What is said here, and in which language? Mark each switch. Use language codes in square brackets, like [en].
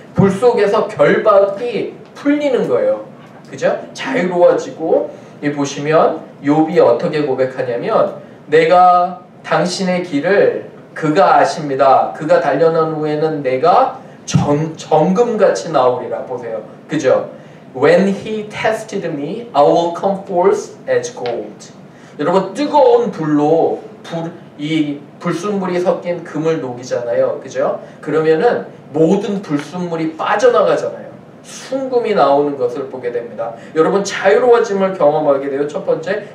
[ko] 불 속에서 결박이 풀리는 거예요. 그죠? 자유로워지고 이 보시면 욥이 어떻게 고백하냐면 내가 당신의 길을 그가 아십니다. 그가 달려난 후에는 내가 정금같이 나오리라. 보세요. 그죠? [en] When he tested me, I will come forth as gold. [ko] 여러분 뜨거운 불로 이 불순물이 섞인 금을 녹이잖아요. 그죠? 그러면은 모든 불순물이 빠져나가잖아요. 순금이 나오는 것을 보게 됩니다. 여러분 자유로워짐을 경험하게 돼요. 첫 번째.